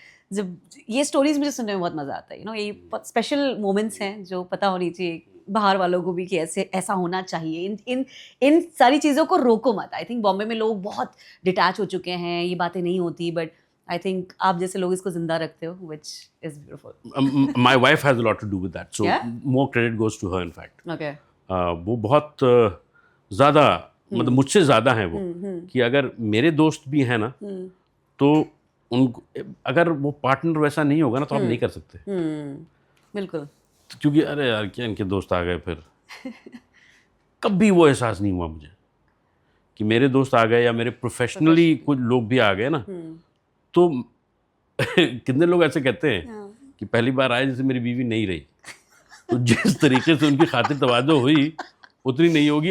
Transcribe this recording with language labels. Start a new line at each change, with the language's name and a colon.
Hindi: जब ये स्टोरीज मुझे सुनने में बहुत मजा आता है, यू नो, ये स्पेशल मोमेंट्स हैं जो पता होनी चाहिए बाहर वालों को भी कि ऐसा होना चाहिए। इन सारी चीज़ों को रोको मत। आई थिंक बॉम्बे में लोग बहुत डिटैच हो चुके हैं, ये बातें नहीं होती, बट आई थिंक आप जैसे लोग इसको जिंदा रखते हो,
English: which is beautiful. My wife has a lot to do with that, so more credit goes to her in fact. Okay.
Hindi: वो बहुत ज़्यादा, मतलब मुझसे ज़्यादा हैं वो, कि अगर मेरे दोस्त भी हैं ना, तो उनको अगर वो पार्टनर वैसा नहीं होगा ना तो आप नहीं कर सकते। बिल्कुल। क्योंकि अरे यार क्या इनके दोस्त आ गए, फिर कभी वो एहसास नहीं हुआ मुझे कि मेरे दोस्त आ गए या मेरे प्रोफेशनली कुछ लोग भी आ गए ना, तो कितने लोग ऐसे कहते हैं कि पहली बार आए जैसे मेरी बीवी नहीं रही, तो जिस तरीके से उनकी खातिर तवज्जो हुई उतनी नहीं होगी।